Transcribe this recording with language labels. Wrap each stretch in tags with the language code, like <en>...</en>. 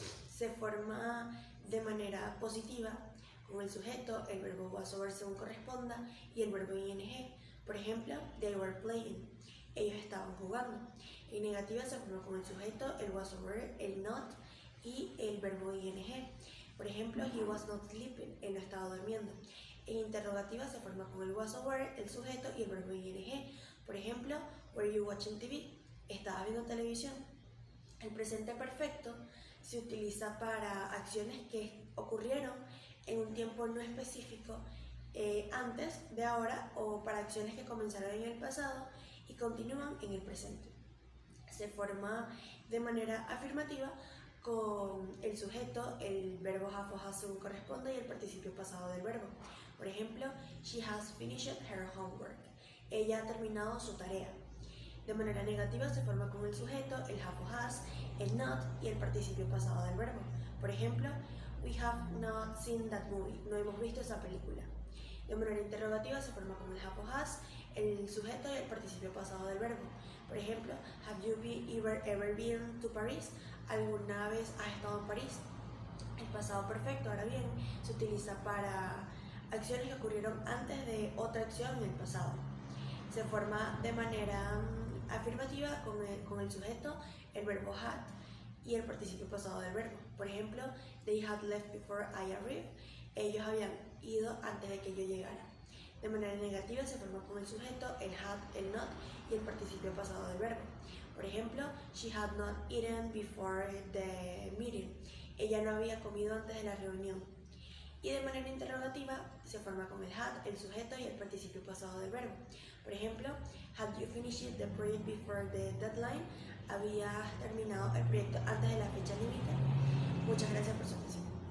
<es>Se forma de manera positiva con el sujeto, el verbo was over según corresponda y el verbo ing. Por ejemplo,</es> <en>they were playing,</en> <es>ellos estaban jugando. En negativa se forma con el sujeto, el was over, el not y el verbo ing. Por ejemplo,</es> <en>he was not sleeping,</en> <es>él no estaba durmiendo. En interrogativa se forma con el was over, el sujeto y el verbo ing.</es> <en>Por ejemplo, were you watching TV?</en> <es>¿Estabas viendo televisión? El presente perfecto se utiliza para acciones que ocurrieron en un tiempo no específico antes de ahora o para acciones que comenzaron en el pasado y continúan en el presente. Se forma de manera afirmativa con el sujeto, el verbo have o has según corresponde y el participio pasado del verbo.</es> <en>Por ejemplo, she has finished her homework.</en> <es>Ella ha terminado su tarea. De manera negativa se forma con el sujeto, el have o has, el not y el participio pasado del verbo. Por ejemplo,</es> <en>we have not seen that movie.</en> <es>No hemos visto esa película. De manera interrogativa se forma con el have o has, el sujeto y el participio pasado del verbo.</es> <en>Por ejemplo, have you ever been to Paris?</en> <es>¿Alguna vez has estado en París? El pasado perfecto, ahora bien, se utiliza para acciones que ocurrieron antes de otra acción en el pasado. Se forma de manera afirmativa con el sujeto, el verbo had y el participio pasado del verbo.</es> <en>Por ejemplo, they had left before I arrived.</en> <es>Ellos habían ido antes de que yo llegara. De manera negativa se forma con el sujeto, el had, el not y el participio pasado del verbo.</es> <en>Por ejemplo, she had not eaten before the meeting.</en> <es>Ella no había comido antes de la reunión. Y de manera interrogativa se forma con el had, el sujeto y el participio pasado del verbo. Por ejemplo,</es> <en>had you finished the project before the deadline?</en> <es>¿Habías terminado el proyecto antes de la fecha límite? Muchas gracias por su atención.</es>